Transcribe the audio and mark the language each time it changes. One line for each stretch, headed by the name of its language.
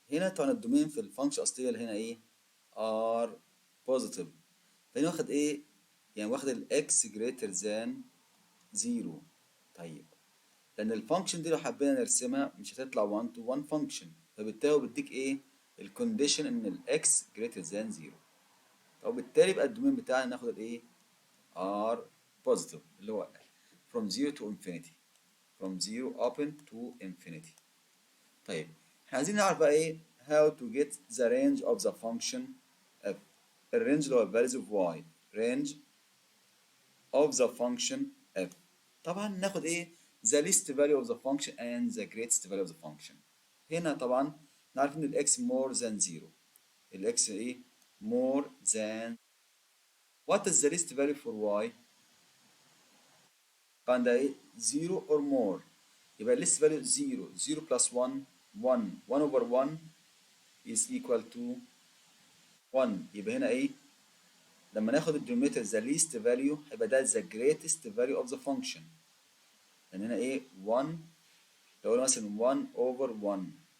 Arabic: هنا طبعا الدومين في الفانكشن الأصلية اللي هنا ايه r positive. فهنا واخد ايه يعني واخد ال x greater than 0. طيب لأن الفانكشن دي لو حبينا نرسمها مش هتطلع
English: 1 to 1 function
Arabic: فبالتالي هو بيديك ايه الكونديشن ان ال x greater than 0. وبالتالي يبقى الدومين بتاعنا ناخد الايه r positive اللي هو
English: from 0 to infinity from 0 open to infinity.
Arabic: طيب احنا عايزين نعرف بقى ايه
English: how to get the range of the function f. الرينج اللي هو values of y range of the function f.
Arabic: طبعا ناخد ايه
English: the least value of the function and the greatest value of the function.
Arabic: هنا طبعا نعرف ان الاكس
English: more than 0. الاكس ايه more than. what is the least value for y؟
Arabic: كان ده ايه
English: 0 or more. يبقى least value 0. 0 plus 1 1. 1 over 1 is equal to 1.
Arabic: يبقى هنا ايه لما ناخد الدينومينيتور the least value هيبقى ده
English: the greatest value of the function.
Arabic: لان هنا ايه 1 لو قلنا مثلا 1 over 1.